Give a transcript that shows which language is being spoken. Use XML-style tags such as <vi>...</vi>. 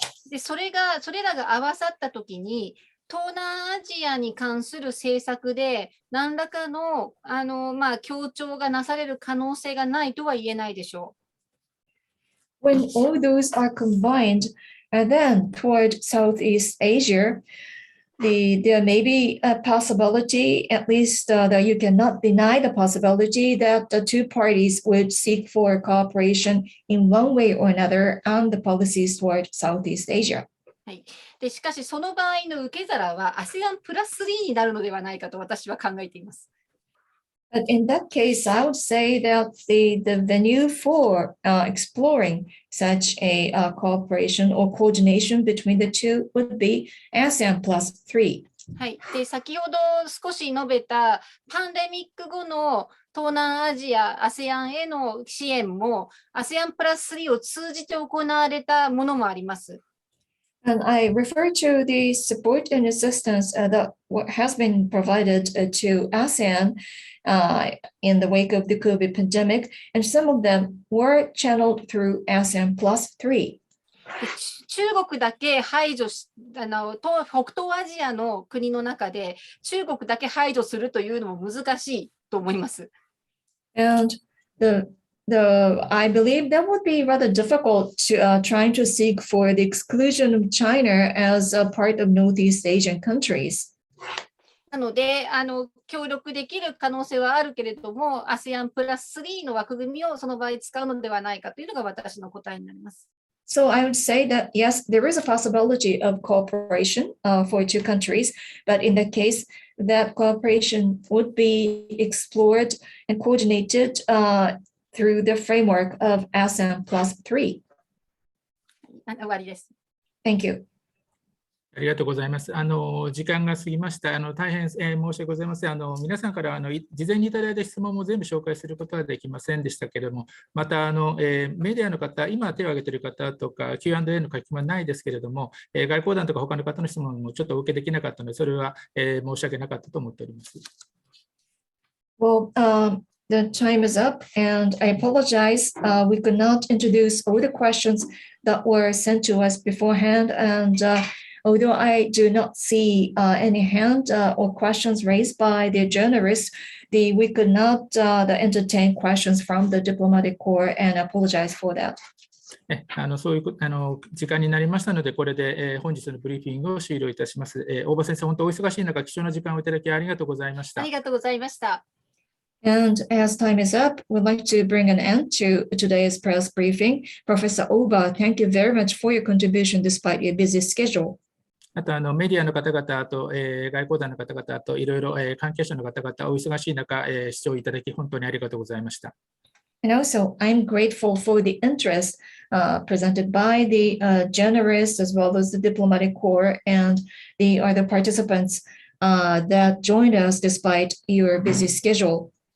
<ja>でそれらが合わさったときに東南アジアに関する政策で何らかの協調がなされる可能性がないとは言えないでしょう。</ja> <en>When all those are combined, then toward Southeast Asia, there may be a possibility, at least that you cannot deny the possibility that the two parties would seek for cooperation in one way or another on the policies toward Southeast Asia.</en> <ja>はい、でしかしその場合の受け皿は ASEAN プラス3になるのではないかと私は考えています。</ja> <en>But in that case, I would say that the venue for exploring such a cooperation or coordination between the two would be ASEAN plus 3.</en> <ja>はい、で先ほど少し述べたパンデミック後の東南アジア ASEAN への支援も ASEAN プラス3を通じて行われたものもあります。</ja> <en>And I refer to the support and assistance that has been provided to ASEAN in the wake of the COVID pandemic, and some of them were channeled through ASEAN plus 3.</en> <ja>中国だけ排除し北東アジアの国の中で中国だけ排除するというのも難しいと思います。</ja> <en>And I believe that would be rather difficult to trying to seek for the exclusion of China as a part of Northeast Asian countries.</en> <ja>なので協力できる可能性はあるけれども ASEAN プラス3の枠組みをその場合使うのではないかというのが私の答えになります。</ja> <en>So I would say that yes, there is a possibility of cooperation for two countries, but in that case, that cooperation would be explored and coordinated through the framework of ASEAN plus 3.</en> <ja>終わりです。</ja> <en>Thank you.</en> <ja>ありがとうございます。時間が過ぎました。大変、申し訳ございません。皆さんから事前にいただいた質問も全部紹介することはできませんでしたけれども、またメディアの方、今手を挙げている方とか、Q&A の書き込みはないですけれども、外交団とか他の方の質問もちょっとお受けできなかったので、それは申し訳なかったと思っております。</ja> <en>Well, the time is up, and I apologize. We could not introduce all the questions that were sent to us beforehand, and although I do not see any hand or questions raised by the journalists, we could not entertain questions from the diplomatic corps, and apologize for that.</en> <ja>そういう時間になりましたので、これで本日のブリーフィングを終了いたします。大場先生、本当お忙しい中、貴重な時間をいただきありがとうございました。ありがとうございました。</ja> <en>And as time is up, we'd like to bring an end to today's press briefing. Professor Oba, thank you very much for your contribution despite your busy schedule.</en> <ja>あとメディアの方々、あと外交団の方々、あといろいろ関係者の方々、お忙しい中、視聴いただき本当にありがとうございました。</ja> <en>And also, I'm grateful for the interest presented by the journalists as well as the diplomatic corps and the other participants that joined us despite your busy schedule.</en>